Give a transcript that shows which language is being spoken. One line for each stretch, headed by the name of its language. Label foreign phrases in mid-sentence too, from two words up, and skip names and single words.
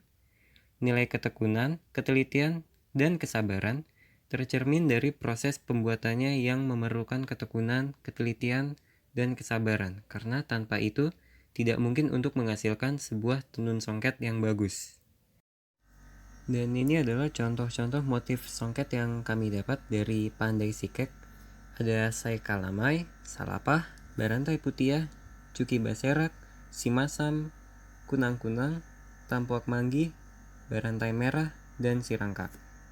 Indonesian: Nilai ketekunan, ketelitian, dan kesabaran tercermin dari proses pembuatannya yang memerlukan ketekunan, ketelitian, dan kesabaran, karena tanpa itu tidak mungkin untuk menghasilkan sebuah tenun songket yang bagus. Dan ini adalah contoh-contoh motif songket yang kami dapat dari Pandai Sikek. Ada Sai Kalamai, Salapah, Barantai Putiah, Cuki Baserak, Simasam, Kunang-kunang, Tampuak Manggi, Barantai Merah, dan Sirangka.